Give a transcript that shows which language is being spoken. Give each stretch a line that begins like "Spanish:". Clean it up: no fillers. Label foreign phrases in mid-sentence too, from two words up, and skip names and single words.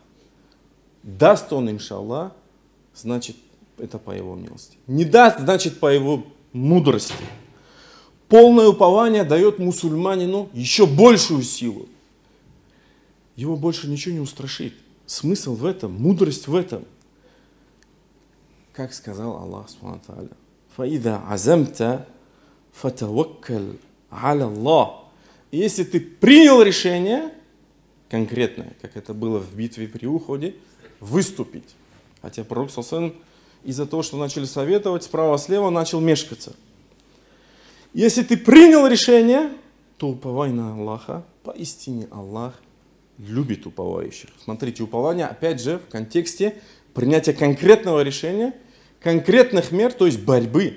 Russian: Даст он, иншаллах, значит, это по его милости. Не даст, значит, по его мудрости. Полное упование дает мусульманину еще большую силу. Его больше ничего не устрашит. Смысл в этом, мудрость в этом. Как сказал
Arabic: الله سبحانه وتعالى فإذا عزمت فتوكل على الله».
Russian: Если ты принял решение конкретное, как это было в битве при Уходе, выступить. Хотя пророк
Arabic: صلى الله عليه وسلم
Russian: из-за того, что начали советовать справа-слева, начал мешкаться. Если ты принял решение, то уповай на Аллаха. Поистине Аллах любит уповающих. Смотрите, упование, опять же, в контексте принятия конкретного решения, конкретных мер, то есть борьбы.